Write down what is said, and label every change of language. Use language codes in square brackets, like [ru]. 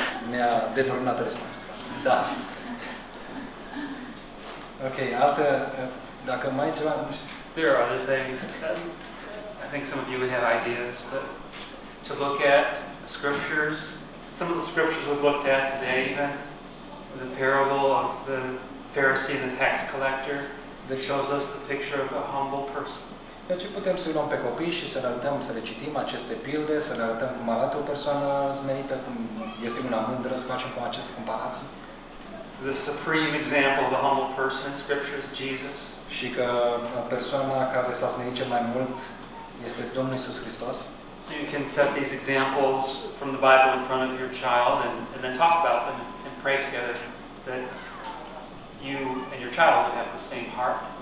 [ro] Ne-a deturnat răspunsul. Da. [en] Okay, after, [ro] dacă mai ceva, nu știu. [en] There are other things. I think some of you would have ideas, but to look at scriptures, some of the scriptures we've looked at today, even the parable of the Pharisee and the tax collector, that shows us the picture of a humble person. [ro] De ce putem să luăm pe copii și să le arătăm, să le citim aceste pilde, să le arătăm cum arată o persoană smerită, cum este una mândră, să facem cu aceste comparații? [en] The supreme example of a humble person in Scripture is Jesus. [ro] Și că persoana care s-a smerit cel mai mult este Domnul Iisus Hristos. [en] So you can set these examples from the Bible in front of your child and then talk about them and pray together that you and your child would have the same heart.